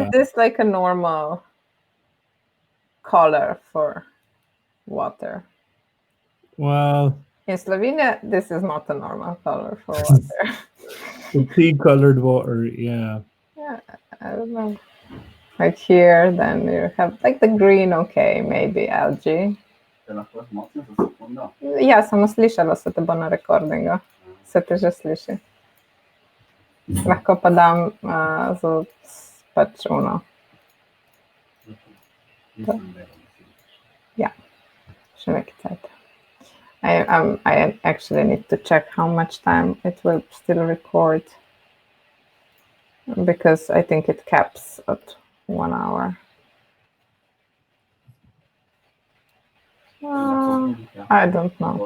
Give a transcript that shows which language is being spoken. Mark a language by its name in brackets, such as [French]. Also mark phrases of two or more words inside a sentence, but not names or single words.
[English] Is this like a normal color for water? Well, in Slovenia, this is not a normal color for water. The tea-colored water, yeah. Yeah, I don't know. Like here, then you have like the green, okay, maybe algae. [Slovenian] Ja, samo slišala se te bo na recordingu. Se te že sliši. Lahko pa dam pač uno. [English] Yeah, should make it set. I actually need to check how much time it will still record, because I think it caps at 1 hour. I don't know.